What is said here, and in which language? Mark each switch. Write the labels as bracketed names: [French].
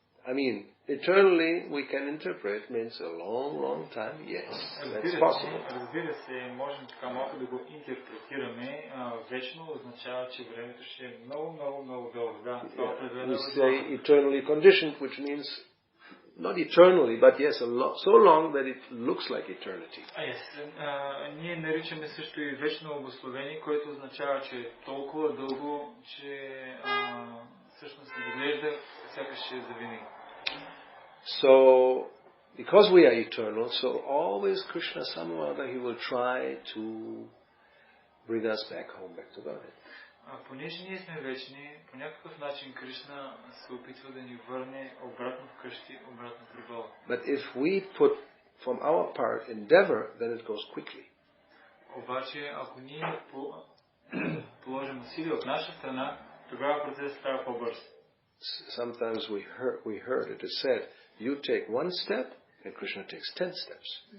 [English] I mean, eternally we can interpret means a long, long time. Yes, that's possible. [Bulgarian] Разбира се, можем така малко да го интерпретираме. Вечно означава, че времето ще е много, много, много дълго. Да, това определено е възможно. [English] We say eternally conditioned, which means not eternally, but yes, so long that it looks like eternity. [Bulgarian] Ние наричаме също и вечно обусловение, което означава, че е толкова дълго, че всъщност изглежда сякаш е за винаги. [English] So, because we are eternal, so always Krishna somehow he will try to bring us back home, back to Godhead. [Bulgarian] Понеже ние сме вечни, по някакъв начин Кришна се опитва да ни върне обратно вкъщи, обратно при Бога. [English] But if we put from our part endeavor, then it goes quickly. [Bulgarian] Обаче, ако ние положим усилия от наша страна, тогава процесът става по-бърз. [English] Sometimes we heard it is said, you take one step and Krishna takes 10 steps.